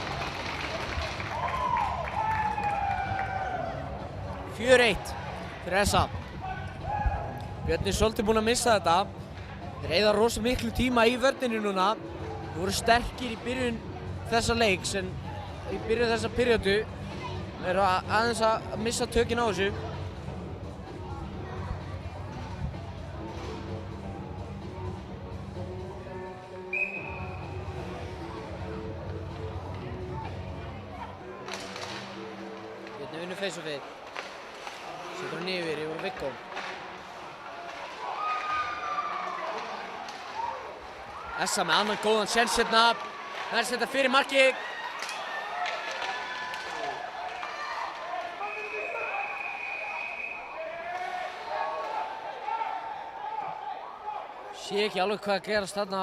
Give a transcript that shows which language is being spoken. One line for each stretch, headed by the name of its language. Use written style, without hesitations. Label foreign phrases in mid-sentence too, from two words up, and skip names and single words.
Icelandic: 4-1 fyrir SA. Björn er svolítið búinn að missa þetta. Þeir eyða rosa miklu tíma í vörninni núna. Þeir voru sterkir í byrjun þessa leiks, en í byrjun þessa periodu eru aðeins að missa tökin á þessu.
English: Face of it.
Icelandic: Setur hann yfir Viggo. SA með annan góðan séns hérna. Nær setja fyrir marki. Sé ekki alveg hvað að gerast þarna.